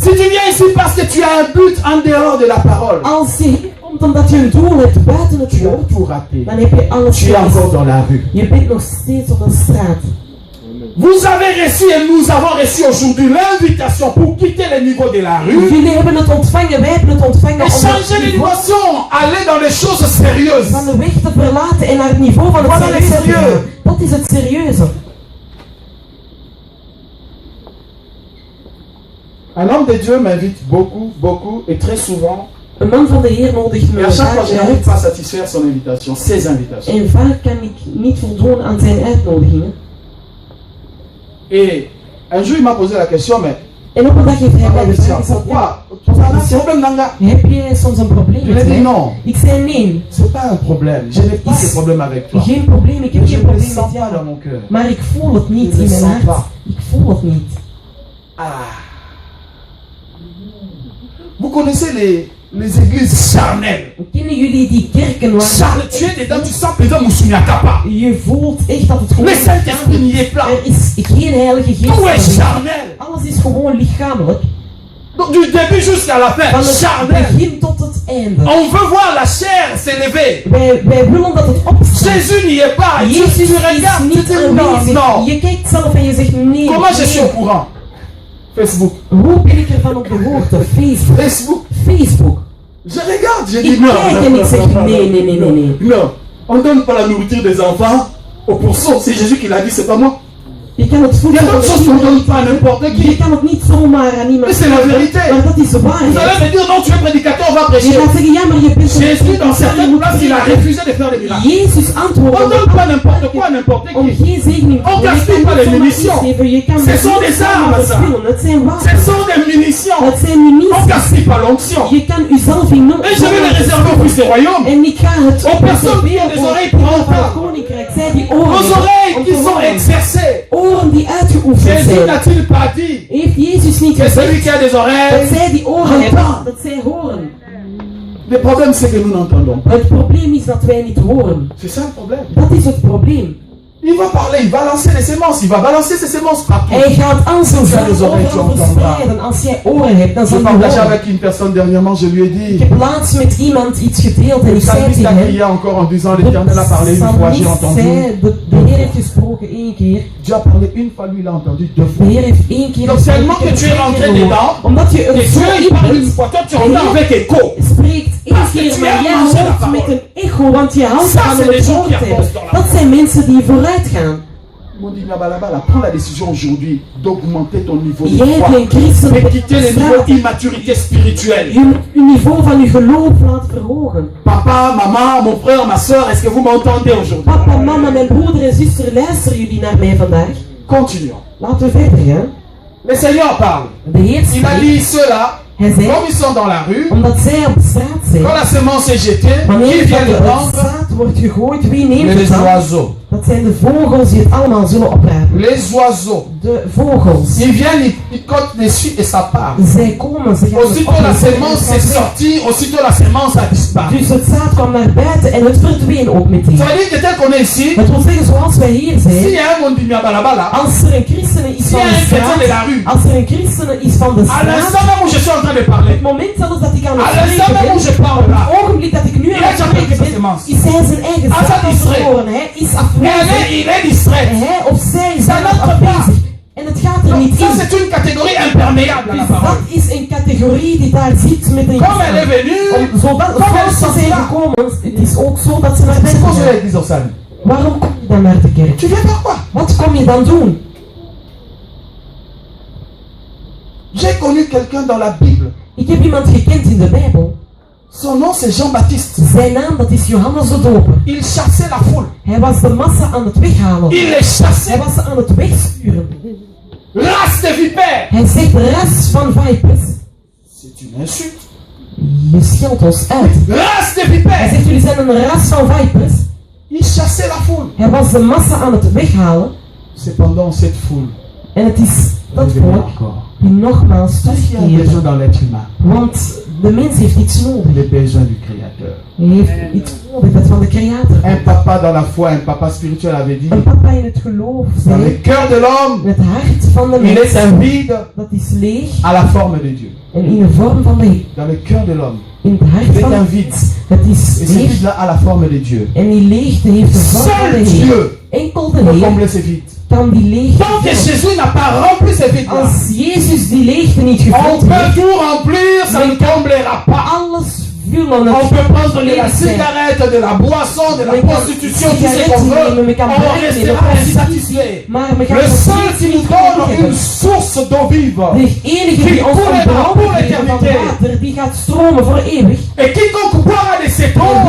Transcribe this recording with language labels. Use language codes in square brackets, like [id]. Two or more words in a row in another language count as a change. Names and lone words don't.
[fr] Si tu viens ici parce que tu as un but en dehors de la parole, [nl] Als je hier komt omdat je een doel hebt buiten het [fr] tu as [nl] woord, [fr] tout raté. [nl] dan heb je alles [fr] Tu es encore [nl] gemist. [fr] dans la rue. [nl] Je bent nog steeds op de straat. [fr] Vous avez reçu et nous avons reçu aujourd'hui l'invitation pour quitter le niveau de la rue [nl] Jullie hebben het ontvangen, wij hebben het ontvangen [fr] et [nl] om [fr] changer de [nl] het niveau [fr] dimension, aller dans les choses sérieuses. [nl] van de weg te verlaten en naar het niveau van het [fr] Voilà le [nl] serieuze te [fr] sérieux. [nl] gaan. Dat is het serieuze. [fr] Un homme de Dieu m'invite beaucoup, beaucoup et très souvent. [nl] Een man van de Heer nodigt me [fr] Et à chaque fois, je [nl] vaak [fr] n'arrive [nl] uit. [fr] pas à satisfaire son invitation, ses invitations. [nl] En vaak kan ik niet voldoen aan zijn uitnodigingen. [fr] Et un jour, il m'a posé la question, mais [nl] En op een dag heeft hij mij [fr] Christian, [nl] gevraagd, [fr] pourquoi? Tu as un problème, Nanga? [nl] heb jij soms een probleem [fr] Je [nl] met [fr] lui ai dit [nl] mij? [fr] non, [nl] Ik zei nee, [fr] c'est pas un problème. Je n'ai pas de problème avec toi. [nl] geen probleem, ik heb [fr] Mais je [nl] geen [fr] ne le [nl] probleem [fr] sens [nl] met [fr] pas dans [nl] jou. [fr] mon cœur. [nl] Maar ik voel het niet [fr] Je [nl] in [fr] le [nl] mijn [fr] sens [nl] hart. [fr] pas. [nl] Ik voel het niet. Ah. [fr] Vous connaissez les églises charnelles. [nl] Kennen jullie die kerken waar [fr] Charnel, tu es dedans, tu sens présent Moussoumiatapa. [nl] je voelt echt dat het gewoon [fr] Le Saint-Esprit n'y est pas. [nl] er is geen heilige geest. [fr] Tout est [nl] aanwezig. [fr] charnel. [nl] Alles is gewoon lichamelijk. [fr] Donc du début jusqu'à la fin, [nl] Van het [fr] charnel. [nl] begin tot het einde. [fr] On veut voir la chair s'élever. [nl] Wij willen dat het opstaat. [fr] Jésus n'y est pas. Tu [nl] Jezus [fr] regardes, [nl] is [fr] tu [nl] niet [fr] dis non, [nl] aanwezig. [fr] non. [nl] Je kijkt zelf en je zegt nee. [fr] Comment je suis au [nl] nee. [fr] courant? Facebook. [nl] Hoe ben ik ervan op de hoogte? Facebook. Facebook. Facebook. [fr] Je regarde, je [nl] Ik [fr] dis non. [nl] kijk en ik zeg nee. [fr] Non, on donne pas la nourriture des enfants au pourceau. C'est Jésus qui l'a dit, c'est pas moi. [nl] Je kan het [fr] Il y a [nl] voedsel [fr] d'autres choses qu'on donne pas à n'importe [nl] Je [fr] qui. [nl] kan het niet zomaar aan iemand [fr] Mais c'est la vérité. [nl] Maar dat is de [fr] Vous allez [nl] waarheid. [fr] me dire, non, tu es prédicateur, on va [nl] Je [fr] prêcher. [nl] gaat zeggen, ja, maar je bent [fr] Jésus, dans certaines places, il a refusé de faire des miracles. [nl] Jezus [fr] On [nl] antwoordde [fr] ne donne pas n'importe quoi à n'importe [nl] om [fr] qui. [nl] geen zegening [fr] On gaspille pas les munitions. [nl] Je kan [fr] Ce sont des armes, ça. [nl] Het zijn [fr] Ce [nl] wapens. [fr] sont des munitions. [nl] Het zijn [fr] On ne [nl] munities. [fr] gaspille pas l'onction. [nl] Je kan uzelf in nood. [fr] Et je vais les réserver au fils du royaume. [nl] En ik ga het [fr] Aux personnes qui ont des oreilles pour [nl] van het [fr] entendre. [nl] koninkrijk. Zij die oren [fr] Aux oreilles [nl] om [fr] qui [nl] te [fr] sont [nl] horen. [fr] exercées. [nl] Oren die uitgeoefend [fr] Jésus [nl] zijn. [fr] n'a-t-il pas dit [nl] Heeft Jezus niet [fr] que celui [nl] gezegd [fr] qui a des [nl] dat [fr] oreilles. [nl] zij die oren hebben, dat zij horen? [fr] Le problème, c'est que nous n'entendons pas. [nl] Het probleem is dat wij niet horen. [fr] C'est ça le problème. [nl] Dat is het probleem. [fr] Il va parler, il va lancer les sémences, il va balancer ses sémences partout. [nl] Hij gaat als een Als jij zaad dus oreilles overal [fr] entendras. [nl] verspreiden. Als jij oren hebt, dan [fr] Je [nl] zal je [fr] partageais [nl] horen. [fr] avec une personne dernièrement, je lui ai [nl] Ik [fr] dit, [nl] heb laatst met iemand iets gedeeld en [fr] le [nl] ik zei [fr] psalmiste [nl] tegen [fr] a [nl] hem, [fr] crié encore en disant, [nl] de [fr] l'Éternel a parlé une fois, j'ai [nl] psalmist [fr] entendu. [nl] zei, de Heer heeft gesproken één keer, [fr] Dieu a parlé une fois, lui il a entendu deux [nl] de [fr] fois. [nl] Heer heeft één keer [fr] Donc [nl] gesproken, [fr] tellement [nl] ik [fr] que [nl] heb [fr] tu es [nl] twee [fr] rentré [nl] keer gehoord. [fr] dedans, [nl] Omdat je [fr] et [nl] er [fr] Dieu [nl] zo [fr] il [nl] in [fr] parle une [nl] bent, [fr] fois, toi tu entends avec écho. [nl] spreekt één [fr] Parce que [nl] keer, [fr] tu [nl] maar [fr] as [nl] jij [fr] mangé la [nl] hoort [fr] parole. [nl] met een echo, want je houdt [fr] Ça, [nl] van [fr] c'est [nl] het [fr] des gens qui [nl] woord. [fr] avancent dans la [nl] Dat zijn mensen die vooruit gaan. [fr] Ils m'ont dit, Nabalabala, prends la décision aujourd'hui d'augmenter ton niveau de [nl] Jij [fr] foi. [nl] bent christen [fr] Et [nl] op [fr] quitter les [nl] straat. [fr] niveaux d'immaturité spirituelle. [nl] Je moet je niveau van je geloof laten verhogen. [fr] Papa, maman, mon frère, ma soeur, est-ce que vous m'entendez aujourd'hui? [nl] Papa, mama, mijn broeder en zuster, luisteren jullie naar mij vandaag? [fr] Continuons. [nl] Laten we verder gaan. [fr] Le Seigneur parle. [nl] De Heer [fr] Il a [nl] spreekt. [fr] dit ceux-là, [nl] Hij zei, [fr] comme ils sont dans la rue, [nl] omdat zij op straat zijn, [fr] quand la semence est jetée, [nl] wanneer [fr] qui [nl] dat [fr] vient le [nl] het [fr] prendre? [nl] zaad wordt gegooid, wie neemt het [fr] Les [nl] dan? [fr] oiseaux. [nl] Dat zijn de vogels die het allemaal zullen oprapen. [fr] Les oiseaux. [nl] De vogels. [fr] Ils viennent, ils picotent dessus et ça part. [nl] Zij komen, ze gaan het [fr] Aussitôt la [nl] opeten en [fr] semence [nl] het [fr] est [nl] gaat weg. [fr] sortie, aussitôt la semence a disparu. [nl] Dus het zaad kwam naar buiten en het verdween ook meteen. [fr] Ça veut dire que tel qu'on est ici, [nl] Het wil zeggen, zoals wij hier [fr] s'il [nl] zijn, [fr] y a un Mondimia Balabala, [nl] als er een christene is [fr] s'il y [nl] van [fr] a [nl] de [fr] un chrétien de la [nl] straat, [fr] rue, [nl] als er een christene is van de [fr] à l'instant [nl] straat, [fr] même où je suis en train de parler, [nl] het moment zelfs dat ik aan [fr] à [nl] het [fr] l'instant [nl] spreken [fr] même où [nl] ben, [fr] je parle là, [nl] het ogenblik dat ik nu aan het spreken ben, is hij zijn eigen Ah, zaad dat is verloren. Hij is afwezig. [fr] il est distrait. [nl] Hij of zij is [fr] Ça [nl] daar [fr] n'entre [nl] afwezig. En het gaat er [fr] Donc, [nl] niet [fr] ça [nl] in. [fr] c'est une catégorie imperméable à la [nl] Dus dat [fr] parole. [nl] is een categorie die daar zit met een [fr] Comme elle est venue, [nl] zodat [fr] comme elle [nl] zoals ze [fr] s'en [nl] zijn [fr] va. [nl] gekomen, het is ook zo dat ze naar [fr] C'est [nl] binnen [fr] quoi [nl] gaan. [fr] l'église au salut? [nl] Waarom kom je dan naar de kerk? [fr] Tu viens faire quoi? [nl] Wat kom je dan doen? [fr] J'ai connu quelqu'un dans la Bible. [nl] Ik heb iemand gekend in de Bijbel. [fr] Son nom c'est Jean-Baptiste. [nl] Zijn naam dat is Johannes de Doper. [fr] Il chassait la foule. [nl] Hij was de massa aan het weghalen. [fr] Il les chassait. [nl] Hij was ze aan het wegsturen. [fr] Race de vipères. [nl] Hij zegt ras van vipers. [fr] C'est une insulte. [nl] Je scheldt ons uit. [fr] Race de [nl] Hij [fr] vipères. [nl] zegt jullie zijn een ras van vipers. [fr] Il chassait la foule. [nl] Hij was de massa aan het weghalen. [fr] Cependant, cette foule [nl] En het is dat [fr] revenait [nl] volk [fr] encore. [nl] die nogmaals [fr] Parce qu'il y a un besoin [nl] terugkeert. [fr] dans l'être humain. [nl] Want de mens heeft iets nodig. [fr] Les besoins du Créateur. [nl] Hij heeft iets nodig dat van de creator [fr] Un [nl] komt. [fr] papa dans la foi, un papa spirituel avait dit, [nl] Een papa in het geloof [fr] dans le [nl] zei, [fr] cœur de l'homme, [nl] in het hart van de [fr] il est [nl] mens, [fr] un vide [nl] dat is leeg [fr] à la forme de Dieu. [nl] en in de vorm van de [fr] Dans le cœur de l'homme, [nl] in het hart [fr] il est [nl] van [fr] un [nl] de [fr] vide. [nl] het is [fr] Et ce [nl] leeg [fr] vide-là a la forme de Dieu. [nl] en die leegte heeft de vorm van de [fr] Seul [nl] Heer. [fr] Dieu [nl] Enkel de [fr] peut [nl] Heer [fr] combler ce vide. [nl] kan die leegte [fr] Tant que [nl] vullen. [fr] Jésus n'a pas rempli ce vide-là, [nl] Als Jezus die leegte niet [fr] on [nl] gevuld [fr] peut [nl] heeft, [fr] tout remplir, ça ne comblera pas. [nl] alles vullen [fr] On [nl] het [fr] peut prendre de la [nl] volledig zijn. [fr] cigarette, de la boisson, de la Mais quand- prostitution, tout ce [nl] cigarette, [fr] qu'on veut. mais quand On même, restera mais insatisfait. [nl] Maar we gaan [fr] Le [nl] nog [fr] seul [nl] steeds [fr] qui nous [nl] niet [fr] donne [nl] genoeg [fr] une [nl] hebben. [fr] source d'eau vive. [nl] De enige die ons [fr] pour [nl] een [fr] l'éternité. [nl] bron geeft van water, die gaat stromen voor eeuwig. [fr] Et quiconque boira de cette [nl] En [fr] eau